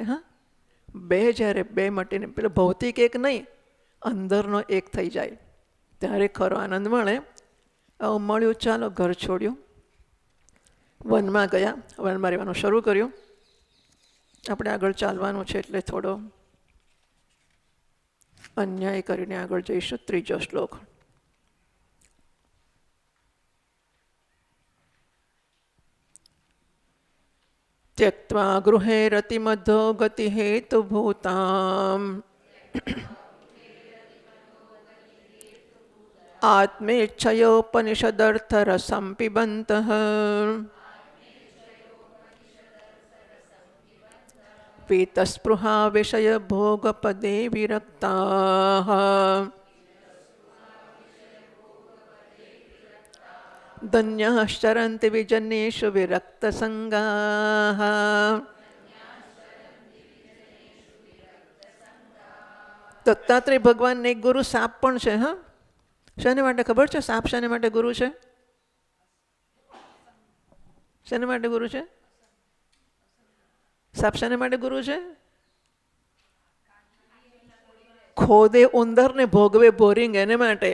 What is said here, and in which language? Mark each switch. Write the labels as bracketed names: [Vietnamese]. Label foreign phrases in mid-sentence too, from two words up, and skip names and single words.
[Gujarati] હા, બે જ્યારે બે મટીને પેલો ભૌતિક એક નહીં, અંદરનો એક થઈ જાય ત્યારે ખરો આનંદ મળે. આવું મળ્યું, ચાલો ઘર છોડ્યું, વનમાં ગયા, વનમાં રહેવાનું શરૂ કર્યું. આપણે આગળ ચાલવાનું છે એટલે થોડો અન્યાય કરીને આગળ જઈશું. 3જો શ્લોક. [Sanskrit] त्यक्त्वा गृहे रतिमधो गतिहेतुभूताम् आत्मेच्छयोपनिषदर्थरसं पिबन्तः पीतस्पृहा विषयभोगपदे विरक्ताः धन्याश्चरन्ति विजनेषु विरक्तसङ्गाः. [Gujarati] દત્તાત્રેય ભગવાનને એક ગુરુ સાપ પણ છે. હા, શાને માટે ખબર છે? સાપ શાને માટે ગુરુ છે? શાને માટે ગુરુ છે? સાપ શાને માટે ગુરુ છે? ખોદે ઉંદર ને ભોગવે બોરિંગ, એને માટે.